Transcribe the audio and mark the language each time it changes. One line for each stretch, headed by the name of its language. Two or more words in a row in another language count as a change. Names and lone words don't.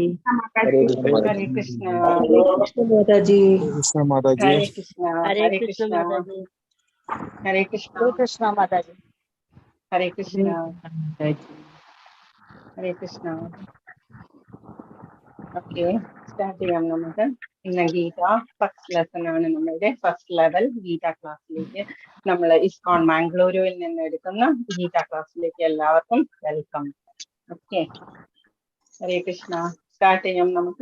Malayalam: ഹരേ കൃഷ്ണ ഹരേ കൃഷ്ണ. Mataji. കൃഷ്ണ മാതാജി. ഹരേ കൃഷ്ണ. Hare Hare Krishna Krishna. Mataji. ഹരേ കൃഷ്ണ. ഹരേ കൃഷ്ണ മാതാജി. ഹരേ കൃഷ്ണ. Mataji. ഹരേ കൃഷ്ണ. ഓക്കെ, സ്റ്റാർട്ട് ചെയ്യാം നമുക്ക്. ഇന്ന് ഗീത
English: first lesson
Malayalam: ആണ്. നമ്മളുടെ
English: first level
Malayalam: ഗീത ക്ലാസ്സിലേക്ക് നമ്മൾ ഇസ്കോൺ മാംഗ്ലൂരുവിൽ നിന്ന് എടുക്കുന്ന ഗീത ക്ലാസ്സിലേക്ക് എല്ലാവർക്കും വെൽക്കം. ഓക്കെ, ഹരേ കൃഷ്ണ. സ്റ്റാർട്ട് ചെയ്യാം നമുക്ക്.